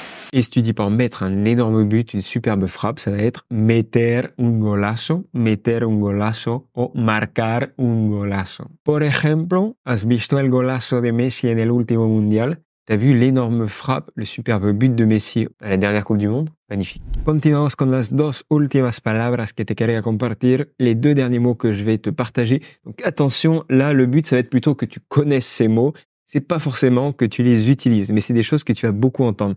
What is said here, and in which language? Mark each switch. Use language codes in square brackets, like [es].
[fr] Et si tu dis par mettre un énorme but, une superbe frappe, ça va être [es] meter un golazo o marcar un golazo. Por ejemplo, ¿has visto el golazo de Messi en el último mundial? [fr] T'as vu l'énorme frappe, le superbe but de Messi à la dernière Coupe du Monde? Magnifique. [es] Continuamos con las dos últimas palabras que te quería compartir, [fr] les 2 derniers mots que je vais te partager. Donc attention, là, le but, ça va être plutôt que tu connaisses ces mots. C'est pas forcément que tu les utilises, mais c'est des choses que tu vas beaucoup entendre.